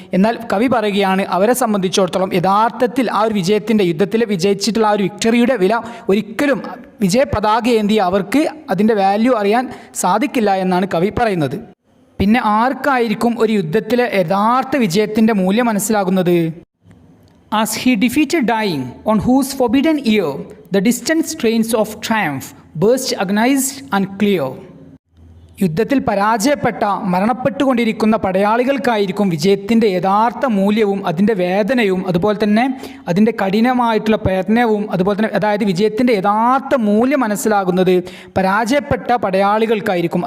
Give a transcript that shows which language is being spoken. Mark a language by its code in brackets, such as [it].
[ml] എന്നാൽ കവി പറയുകയാണ്, അവരെ സംബന്ധിച്ചിടത്തോളം യഥാർത്ഥത്തിൽ ആ ഒരു വിജയത്തിൻ്റെ, യുദ്ധത്തിൽ വിജയിച്ചിട്ടുള്ള ആ ഒരു വിക്ടറിയുടെ വില ഒരിക്കലും വിജയ പതാക ഏന്തിയ അവർക്ക് അതിൻ്റെ വാല്യൂ അറിയാൻ സാധിക്കില്ല എന്നാണ് കവി പറയുന്നത്. പിന്നെ ആർക്കായിരിക്കും ഒരു യുദ്ധത്തിലെ യഥാർത്ഥ വിജയത്തിൻ്റെ മൂല്യം മനസ്സിലാകുന്നത്? [en] As he defeated dying, on whose forbidden ear the distant strains of triumph burst agonized and clear. [ml] യുദ്ധത്തിൽ പരാജയപ്പെട്ട മരണപ്പെട്ടുകൊണ്ടിരിക്കുന്ന പടയാളികൾക്കായിരിക്കും വിജയത്തിൻ്റെ യഥാർത്ഥ മൂല്യവും അതിൻ്റെ വേദനയും അതുപോലെ തന്നെ അതിൻ്റെ കഠിനമായിട്ടുള്ള പ്രയത്നവും അതുപോലെ തന്നെ അതായത് വിജയത്തിൻ്റെ യഥാർത്ഥ മൂല്യം മനസ്സിലാകുന്നത് പരാജയപ്പെട്ട പടയാളികൾക്കായിരിക്കും.